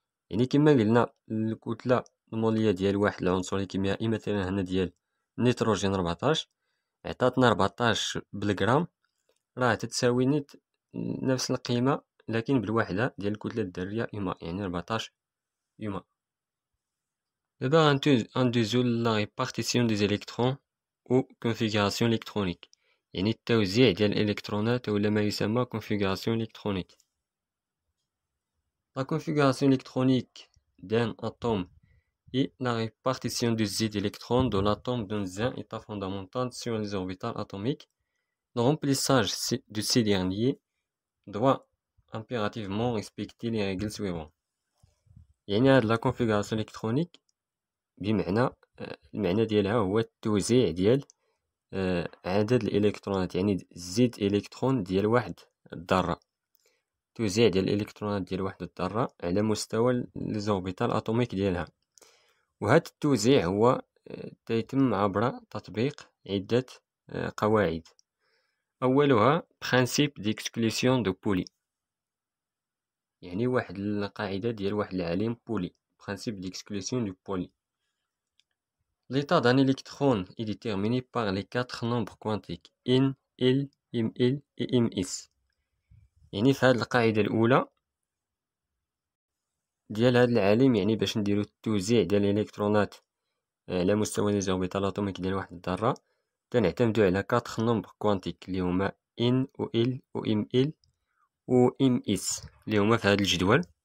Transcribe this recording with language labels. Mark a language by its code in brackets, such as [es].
[ar] يعني كما قلنا الكتلة المولية ديال واحد العنصر الكيميائي مثلا هنا ديال النيتروجين 14 عطاتنا 14 بالغرام، راه تتساوي نيت نفس القيمة لكن بالوحدة ديال الكتلة الذرية يوما، يعني 14 يوما. دابا غندوزو لا ريبارتيسيون دي زيليكترون او كونفيغوراسيون الكترونيك، يعني التوزيع ديال الالكترونات ولا ما يسمى كونفيغوراسيون الكترونيك. [fr] La configuration électronique d'un atome et la répartition des électrons de l'atome dans un état fondamental sur les orbitales atomiques. Le remplissage de ces derniers doit impérativement respecter les règles suivantes. [ar] يعني هاد لا كونفيغوراسيون الكترونيك بمعنى المعنى ديالها هو التوزيع ديال عدد الالكترونات، يعني زيد الكترون ديال واحد الذره، توزيع ديال الالكترونات ديال واحد الذره على مستوى ليزوربيتال اتوميك ديالها. وهذا التوزيع هو تيتم عبر تطبيق عده قواعد. اولها برانسيب ديكسكلوسيون دو بولي، يعني واحد القاعده ديال واحد العالم بولي، برانسيب ديكسكلوسيون دو بولي. [fr] L'état d'un électron est déterminé par les 4 nombres quantiques N, L, Ml et Ms. [ar] يعني في هاد القاعدة الأولى ديال هاد العالم، يعني باش نديرو التوزيع ديال الإلكترونات على مستوى ليزوربيتال أتوميك ديال واحد الذرة، تنعتمدو على 4 [fr] nombres quantiques [ar] اللي هما N و L و Ml و Ms اللي هما في هاد الجدول.